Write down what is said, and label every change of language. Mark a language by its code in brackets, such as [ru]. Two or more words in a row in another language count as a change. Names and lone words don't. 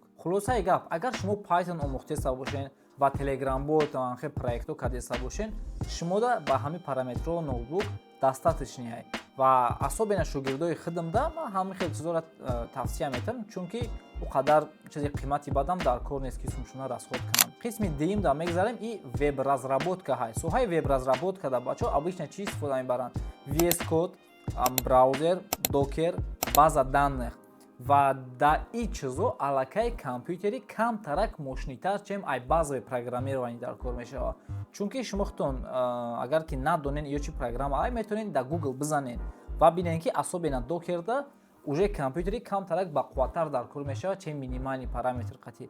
[tg] Хулосаи гап, агар шумо Python омӯхтеса бошен ва Telegram бот ва анхе проектҳо кардеса бошен, шумо да ба ҳамин параметрҳо ноутбук достаточнияй. Ва асобена шогирдои худам да ман ҳамин хел чизоро тавсия метавонам, чунки ӯ қадар чизи қимати бадам дар кор нест, ки сумшуна расход кунам. Қисми дуюм да мегзарем и веб-разработка ҳай. Соҳаи веб-разработка да бачаҳо обычно чӣ истифода мебаранд? VS Code, браузер, Docker, [ru] база данных. [tg] Ва дар ин чизо аллакай компютери камтарак мошинитар, чем ай базови программирование дар кор мешавад. Чунки шумо худтон агар ки надонен ё чи программа ай метавонед дар Google бизанед ва бинед, ки асобена Dockerда уже компютери камтарак бақувваттар дар кор мешавад, чем [ru] минимальни параметр [tg] қати.